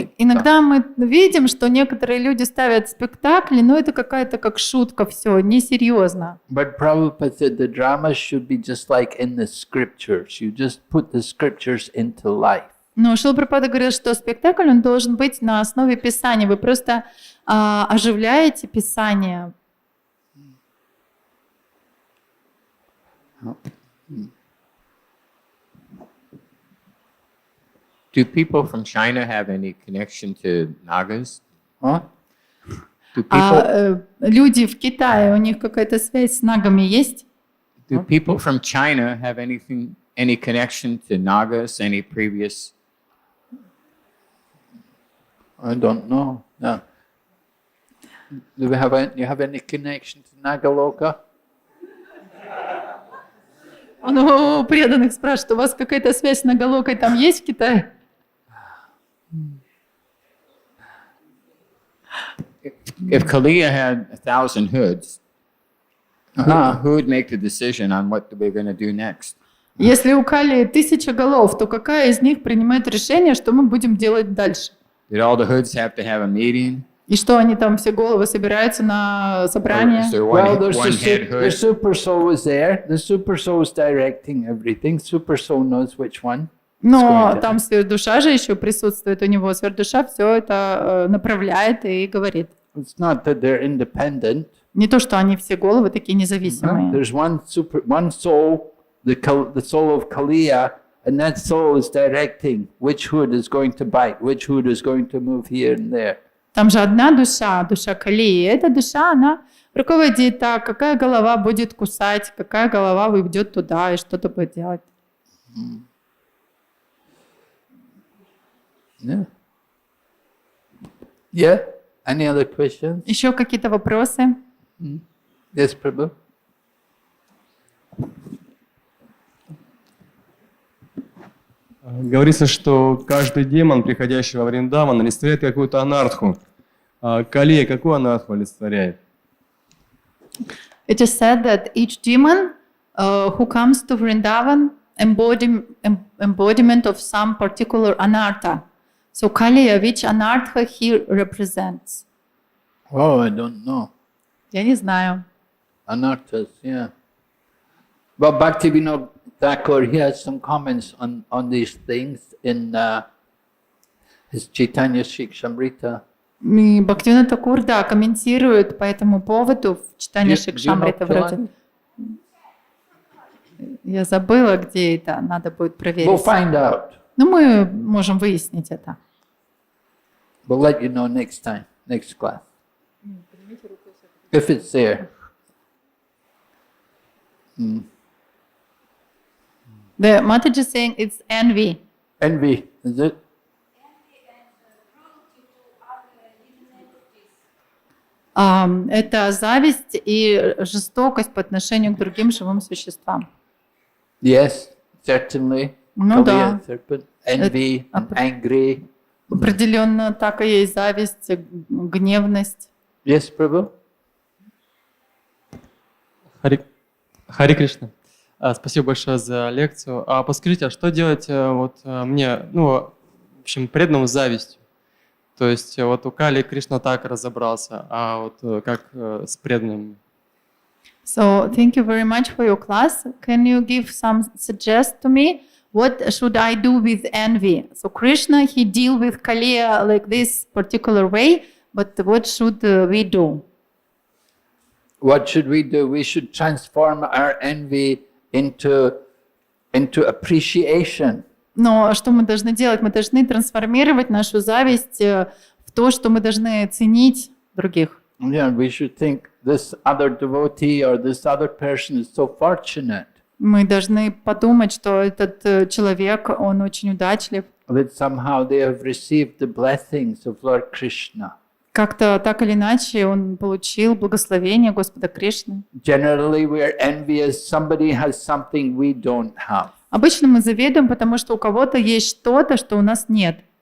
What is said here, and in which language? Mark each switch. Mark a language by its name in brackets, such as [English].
[Russian] Иногда мы видим, что некоторые люди ставят спектакли, но это какая-то как шутка, все, несерьезно. [English] But Prabhupada said the dramas should be just like in the scriptures. You just put the scriptures into life. [Russian] Но Шрила Прабхупада говорил, что спектакль, он должен быть на основе Писания. Вы просто оживляете Писание. [English] Do people from China have any connection to Nagas? Huh? Do people, [Russian] Люди в Китае, у них какая-то связь с нагами есть? [English] do people from China have any connection to Nagas? Any previous? I don't know. No. Do you have any connection to Nagaloka? [Russian] Он у преданных спрашивает, у вас какая-то связь с Нагалокой там есть в Китае? [English] If Kaliya had 1,000 hoods, who would make the decision on what we're going to do next? [Russian] Если у Кали 1000 голов, то какая из них принимает решение, что мы будем делать дальше? [English] Did all the hoods have to have a meeting? [Russian] И что они там все головы собираются на собрание? [English] Is there Well, one head the hood? super soul was there. The super soul is directing everything. Super soul knows which one. [Russian] Но там сверхдуша же еще присутствует у него. Сверхдуша все это направляет и говорит. [English] It's not that they're independent. [Russian] Не то, что они все головы такие независимые. [English] There's one soul, the soul of Kaliya, and that soul is directing which hood is going to bite, which hood is going to move here and there. [Russian] Там же одна душа, душа Калии. Эта душа, она руководит так, какая голова будет кусать, какая голова уйдет туда и что-то будет делать. [English] Yeah. Yeah. Any other questions? [Russian] Еще какие-то вопросы? [English] Yes, Prabhu. [Russian] Говорится, что каждый демон, приходящий во Вриндаван, олицетворяет какую-то анартху. Калия какую анартху олицетворяет? [English] It is said that each demon who comes to Vrindavan embodiment of some particular anartha. So Kaliya, which anartha he represents? Oh, I don't know. [Russian] Я не знаю. [English] Anarthas, yeah. Well, Bhaktivinoda Thakur, he has some comments on these things in his Chaitanya Shikshamrita. [Russian] И Бхактивинода Такур, да, комментирует по этому поводу в читании Шикшамрита вроде. Я забыла, где это, надо будет проверить. [English] We'll find out. [Russian] Ну, мы можем выяснить это. [English] We'll let you know next time, next class. If it's there. The Mataji is saying it's envy. Envy, is it? [Russian] Это зависть и жестокость по отношению к другим живым существам. [English] Yes, certainly. [Russian] Ну да. [English] Envy, and angry. [Russian] Определенно так и есть зависть, гневность. [English] Yes, Prabhu? [Russian] Хари Кришна. Спасибо большое за лекцию. А подскажите, а что делать мне, в общем, преданному с завистью? То есть вот у Кали Кришна так разобрался, а вот как с преданными? [English] So, thank you very much for your class. Can you give some suggest to me? What should I do with envy? So Krishna, he deal with Kaliya like this particular way, but what should we do? what should we do? We should transform our envy into appreciation. [Russian] Но что мы должны делать? Мы должны трансформировать нашу зависть в то, что мы должны ценить других. [English] Yeah, we should think this other devotee or this other person is so fortunate [Russian] Мы должны подумать, что этот человек, он очень удачлив. [English] that somehow they have received the blessings of Lord Krishna. [Russian] Как-то так или иначе он получил благословение Господа Кришны. [English] Generally, we are envious. Somebody has something we don't have. [Russian] Обычно мы завидуем, потому что у кого-то есть что-то, что у нас нет.